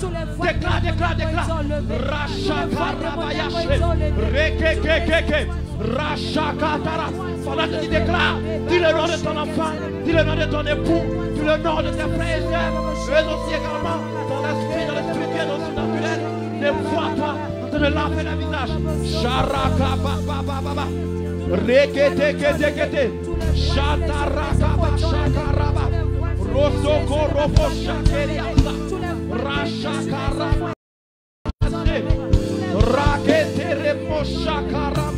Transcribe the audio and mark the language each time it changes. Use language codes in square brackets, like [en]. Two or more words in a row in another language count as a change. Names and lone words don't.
[fr] Déclare, déclare, déclare. Pendant que tu déclares, dis le nom de ton enfant, dis le nom de ton époux, dis le nom de tes frères et sœurs, eux aussi également, dans l'esprit, dans le spirituel, dans le surnaturel, les vois-toi en train de laver le visage. Sharaka baba baba. Rekete kete kete. Shataraka shakaraba. Rosoko robo shakeriasa. Rashakarama. Rakete remo shakarama.